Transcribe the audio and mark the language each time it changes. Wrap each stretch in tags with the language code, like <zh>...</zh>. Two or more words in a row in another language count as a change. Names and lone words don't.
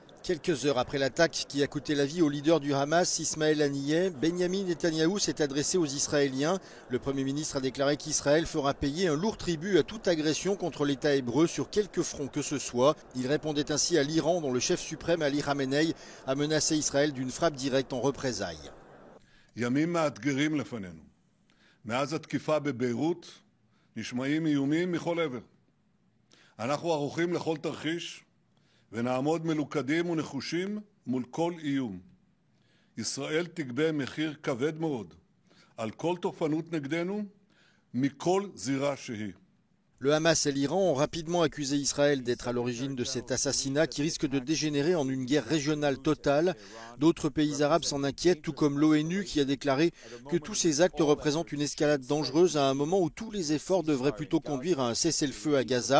<fr>Quelques heures après l'attaque qui a coûté la vie au leader du Hamas, Ismaël Haniyeh, Benyamin Netanyahou s'est adressé aux Israéliens. Le Premier ministre a déclaré qu'Israël fera payer un lourd tribut à toute agression contre l'État hébreu sur quelque front que ce soit. Il répondait ainsi à l'Iran dont le chef suprême Ali Khamenei a menacé Israël d'une frappe directe en représailles.</fr> <he>ימים מאתגרים לפנינו. מאז התקיפה בביירות נשמעים איומים מכל עבר. אנחנו ערוכים לכל תרחיש ונעמוד מלוכדים ונחושים מול כל איום. ישראל תגבה מחיר כבד מאוד על כל תוקפנות נגדנו מכל זירה שהיא.</he> <fr>Le Hamas et l'Iran ont rapidement accusé Israël d'être à l'origine de cet assassinat qui risque de dégénérer en une guerre régionale totale. D'autres pays arabes s'en inquiètent, tout comme l'ONU qui a déclaré que tous ces actes représentent une escalade dangereuse à un moment où tous les efforts devraient plutôt conduire à un cessez-le-feu à Gaza.</fr>